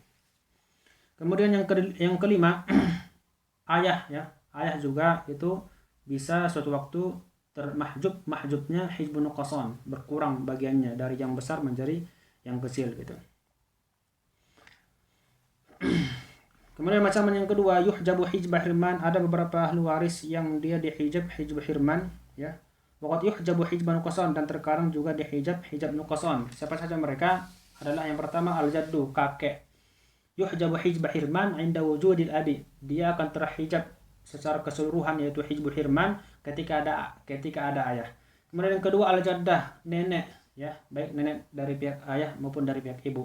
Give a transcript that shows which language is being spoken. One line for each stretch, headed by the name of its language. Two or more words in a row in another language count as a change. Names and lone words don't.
Indonesian: Kemudian yang kelima ayah ya, ayah juga itu bisa suatu waktu mahjubnya
Arabic: حجب نقصان,
Indonesian: berkurang bagiannya dari yang besar menjadi yang kecil gitu. Kemudian macam yang kedua,
Arabic: يحجب حجب حرمان,
Indonesian: ada beberapa ahli waris yang dia dihijab
Arabic: حجب حرمان
Indonesian: ya.
Arabic: وقد يحجب حجب نقصان,
Indonesian: dan terkadang juga dihijab
Arabic: حجب نقصان.
Indonesian: Siapa saja mereka? Adalah yang pertama al-jaddu, kakek.
Arabic: يحجب حجب حرمان عند وجود الأب,
Indonesian: dia akan terhijab secara keseluruhan yaitu
Arabic: حجب الحرمان
Indonesian: ketika ada ayah. Kemudian yang kedua al-jaddah, nenek ya, baik nenek dari pihak ayah maupun dari pihak ibu.